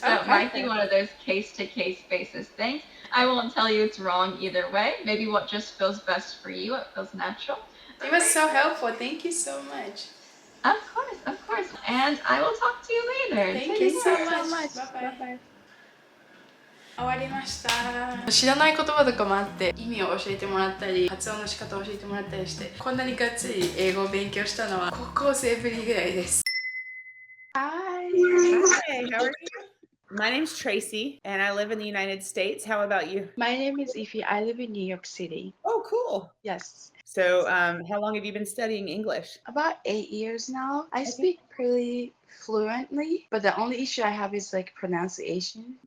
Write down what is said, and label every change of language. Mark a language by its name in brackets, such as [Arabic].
[English] So it might be one of those case-to-case basis things. I won't tell you it's wrong either way. Maybe what just feels best for you, what feels natural. It was so helpful. Thank you so much. Of course. And I will talk to you later. Thank you so much. Bye-bye. [Japanese] 終わりました。知らない言葉とかもあって意味を教えてもらったり発音の仕方を教えてもらったりしてこんなにがっつり英語を勉強したのは高校生ぶりぐらいです。 [English] Hi, how are you? My name's Tracy, and I live in the United States. How about you? My name is Iphy. I live in New York City. Oh, cool. Yes. So, how long have you been studying English? About 8 years now. I speak pretty fluently, but the only issue I have is like pronunciation.